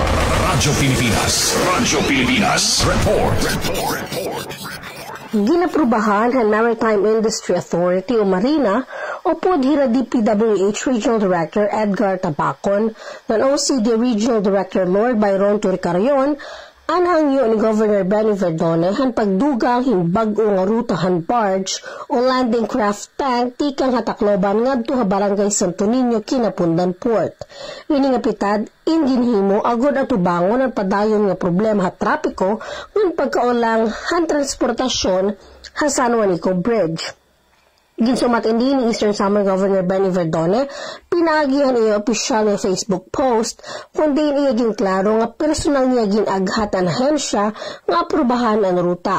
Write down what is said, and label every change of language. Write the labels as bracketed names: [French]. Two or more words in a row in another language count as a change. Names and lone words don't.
[English] Radyo Pilipinas report. [Waray] Ginaprubahan ang Maritime Industry Authority o Marina o PODHIRA DPWH [English] Regional Director [Waray] Edgar Tabacon ng OCD [English] Regional Director [Waray] Lord Byron Turcarion ang hangyo ni Governor Benny Verdone han pagdugang himbag-o nga rutahan barge o [English] landing craft tank [Waray] tikang Tacloban ngadto ha Barangay Santo Niño Kinapundan Port. Ini nga pitad inginhimo agod atubangon ang padayon nga problema ha trapiko ngun pagkaulang han transportasyon ha San Juanico Bridge. Ginsumat hindi ni Eastern Samar Governor Benny Verdone, pinagihan iya opisyal nga [English] Facebook post, [Waray] kundi iya ginklaro nga personal niya ginaghat ang ahensya nga aprubahan ang ruta.